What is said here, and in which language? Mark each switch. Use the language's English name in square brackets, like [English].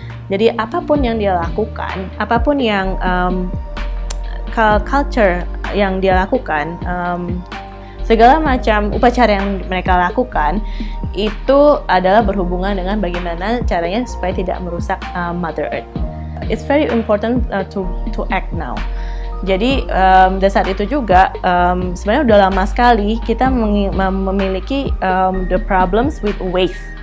[Indonesian] Jadi apapun yang dia lakukan, apapun yang culture yang dia lakukan, segala macam upacara yang mereka lakukan itu adalah berhubungan dengan bagaimana caranya supaya tidak merusak Mother Earth. [English] It's very important to act now. [Indonesian] Jadi dari saat itu juga sebenarnya udah lama sekali kita memiliki [English] the problems with waste.